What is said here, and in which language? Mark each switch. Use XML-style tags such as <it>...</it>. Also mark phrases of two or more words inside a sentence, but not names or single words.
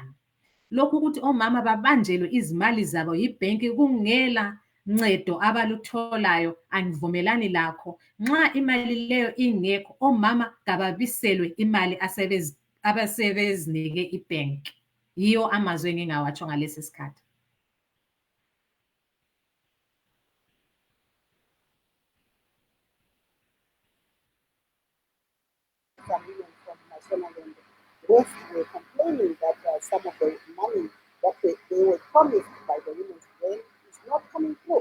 <nd>Lokhu ukuthi omama babanjelwe izimali zabo yibhenki kungela ncedo abalutholayo angivumelani lakho. Nxa imali leyo ingekho, omama kababiselwe imali abasebezinike ibhenki. Yiyo amazwi engingawatsho ngalesi sikhathi.</nd> <en>Some women from Mashonaland West were complaining that some of the money that they were promised by the Women's Brain is not coming through.</en>